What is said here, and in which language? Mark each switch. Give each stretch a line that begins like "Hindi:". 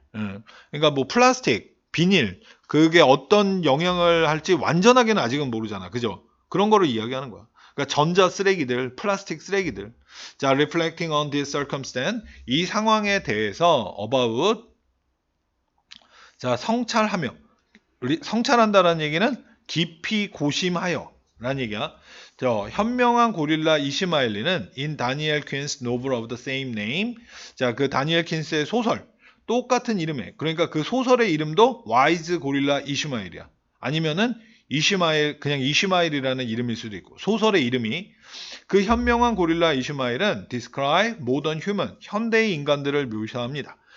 Korean: 그러니까 뭐 플라스틱, 비닐, 그게 어떤 영향을 할지 완전하게는 아직은 모르잖아. 그죠? 그런 거를 이야기하는 거야. 그러니까 전자 쓰레기들, 플라스틱 쓰레기들.
English: 자, reflecting on this circumstance.
Korean: 이 상황에 대해서 about, 자, 성찰하며. 성찰한다라는 얘기는 깊이 고심하여 라는 얘기야. 저 현명한 고릴라 이시마엘리는
English: in Daniel Quinn's novel of the same name.
Korean: 자, 그 다니엘 킨스의 소설, 똑같은 이름에, 그러니까 그 소설의 이름도 와이즈 고릴라 이시마엘이야. 아니면은 그냥 이시마엘이라는 이름일 수도 있고, 소설의 이름이, 그 현명한 고릴라 이시마엘은
English: describe modern human,
Korean: 현대의 인간들을 묘사합니다.